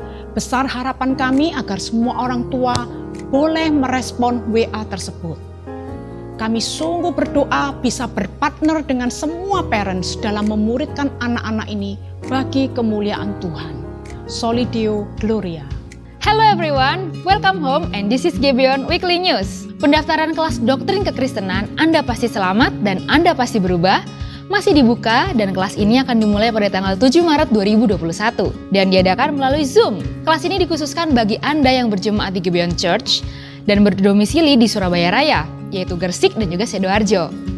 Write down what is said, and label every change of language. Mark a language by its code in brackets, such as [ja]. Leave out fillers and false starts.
[id] Besar harapan kami agar semua orang tua boleh merespon WA tersebut. kami sungguh berdoa bisa berpartner dengan semua parents dalam memuridkan anak-anak ini bagi kemuliaan Tuhan. [la] Soli Deo Gloria. [en] Hello everyone, welcome home and this is Gibeon Weekly News. [id] Pendaftaran kelas doktrin kekristenan Anda pasti selamat dan Anda pasti berubah masih dibuka dan kelas ini akan dimulai pada tanggal 7 Maret 2021 dan diadakan melalui Zoom. Kelas ini dikhususkan bagi Anda yang berjemaat di Gibeon Church dan berdomisili di Surabaya Raya, yaitu Gresik dan juga Sidoarjo.